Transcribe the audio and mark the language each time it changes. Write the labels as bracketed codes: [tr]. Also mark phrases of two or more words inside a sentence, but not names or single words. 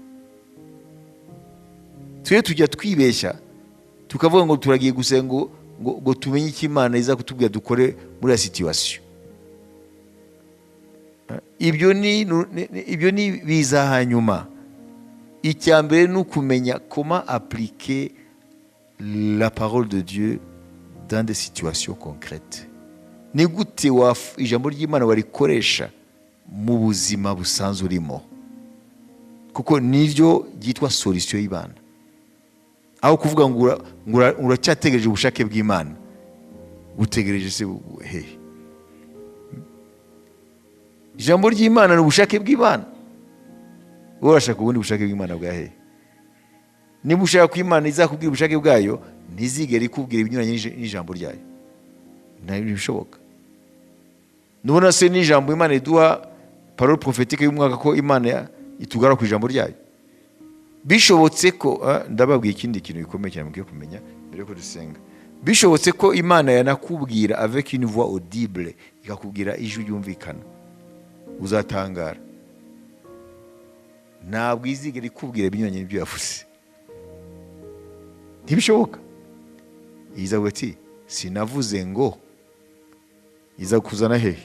[rw] Tujya twibeshya tukavuga ngo turagiye gusenga ngo tumenye icyo Imana iza kutubwira dukore muri ya situation. ibyo ni biza hanyuma. Icya mbere ni ukumenya [fr] comment appliquer la parole de Dieu dans des situations concrètes. [rw] Ni gute ijambo ry'Imana warikoresha mu buzima busanzwe urimo, kuko niryo ryitwa solution y'Imana. Aho kuvuga ngo uracyategereje ubushake bw'Imana, utegereje se hehe? Ijambo ry'Imana ni ubushake bw'Imana. Wowe urashaka ubundi bushake bw'Imana bwa hehe? Niba ushaka ko Imana izakubwira ubushake bwayo, ntizigere ikubwira ibinyuranye n'ijambo ryayo. Ntabwo bishoboka. Nubona se n'ijambo Imana iduha [fr] parole prophétique [rw] y'umwaka ko Imana itugara ku ijambo ryayo. Bishobotse ko ndababwiye ikindi kintu gikomeye cyane mugiye kumenya mbere ko dusenga. Bishobotse ko Imana yanakubwira [fr] avec une voix audible, [rw] ikakubwira ijwi ryumvikana, uzatangara. Ntabwo izigera ikubwira ibinyuranye n'ibyo yavuze. Ntibishoboka. Izavuga ati sinavuze ngo, iza kuzana hehe?